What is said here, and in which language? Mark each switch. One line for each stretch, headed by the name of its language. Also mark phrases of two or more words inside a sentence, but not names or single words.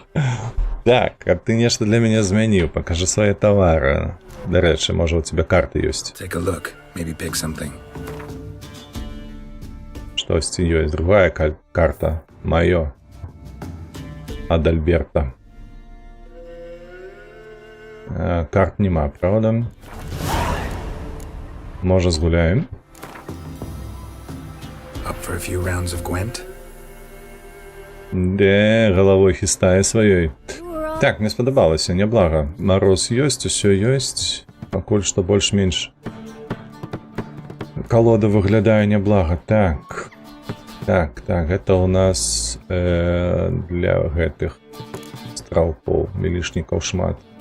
Belarusian: Так, а ты нешта для мяне змяніў, пакажы свае тавары. Дарэчы, можа, у тебя карты ёсць. Штосьці ёсць, другая карта. Маё. Ад Альберта. Карт нема, правда? Може, згуляем? Де, головой хістає сваёй. Так, мне спадабалася, няблага. Мароз ёсць, усё ёсць. Пакуль што больш-менш. Колода выглядае няблага. Так, гэта у нас для гэтых стралкоў, мілішнікаў шмат.